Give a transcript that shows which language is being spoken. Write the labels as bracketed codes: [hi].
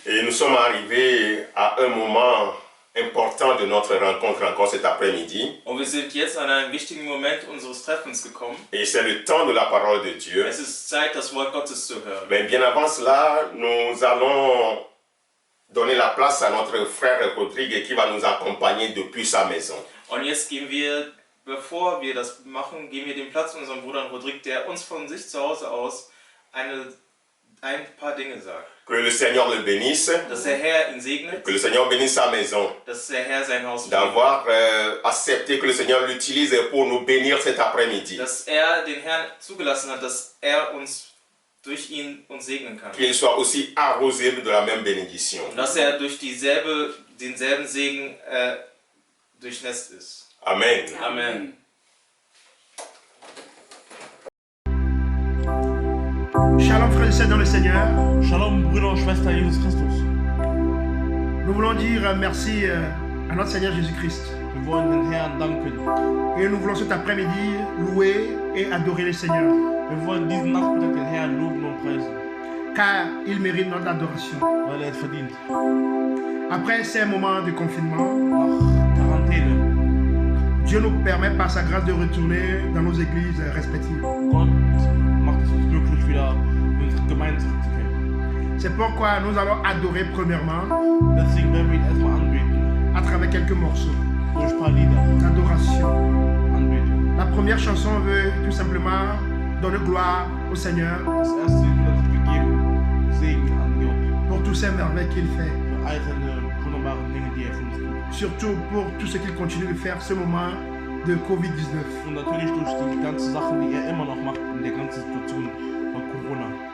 [fr] Et nous sommes arrivés à un moment important de notre rencontre encore cet après-midi. [de] Und wir sind jetzt an einem wichtigen Moment unseres Treffens gekommen. [fr] Et c'est le temps de la parole de Dieu. [de] Es ist Zeit, das Wort Gottes zu hören. [fr] Mais bien avant cela, nous allons donner la place à notre frère Rodrigue qui va nous accompagner depuis sa maison. [de] Und jetzt gehen wir, bevor wir das machen, geben wir den Platz unserem Bruder Rodrigue, der uns von sich zu Hause aus ein paar Dinge sagt. [fr] Que le Seigneur le bénisse, [de] Dass der Herr ihn segnet, [fr] que le Seigneur bénisse sa maison, [de] dass der Herr sein Haus segnet, [fr] d'avoir accepté que le Seigneur l'utilise pour nous bénir cet après-midi. [de] dass er den Herrn zugelassen hat, dass er uns durch ihn uns segnen kann. [fr] Qu'il soit aussi arrosé de la même bénédiction. [de] Und dass er durch denselben Segen durchnässt ist. Amen. Amen. [fr] Shalom frères et sœurs dans le Seigneur. [de] Shalom, Brüder und Schwestern Jesus Christus. [fr] Nous voulons dire merci à notre Seigneur Jésus-Christ. [de] Wir wollen den Herrn danken. [fr] Et nous voulons cet après-midi louer et adorer le Seigneur. [de] Wir wollen diesen Nachmittag den Herrn loben und preisen, [fr] Car il mérite notre adoration. [de] weil er es verdient. [fr] Après ces moments de confinement, [de] Nach Quarantäne, [fr] Dieu nous permet par sa grâce de retourner dans nos églises respectives. [de] Gott macht es uns glücklich, wieder in unsere Gemeinde zurückzukehren. [fr] C'est pourquoi nous allons adorer premièrement [de] Deswegen werden wir ihn erstmal anbeten, [fr] à travers quelques morceaux [de] durch ein paar Lieder [fr] d'adoration. [de] anbeten. [fr] La première chanson veut tout simplement donner gloire au Seigneur [de] Das erste Lied wird uns gegeben, Segen an Gott, [fr] pour tous ces merveilles qu'il fait. [de] für all seine wunderbaren Dinge, die er für uns tut. [fr] Surtout pour tout ce qu'il continue de faire ce moment de Covid-19. [de] Und natürlich durch die ganzen Sachen, die er immer noch macht in der ganzen Situation von Corona.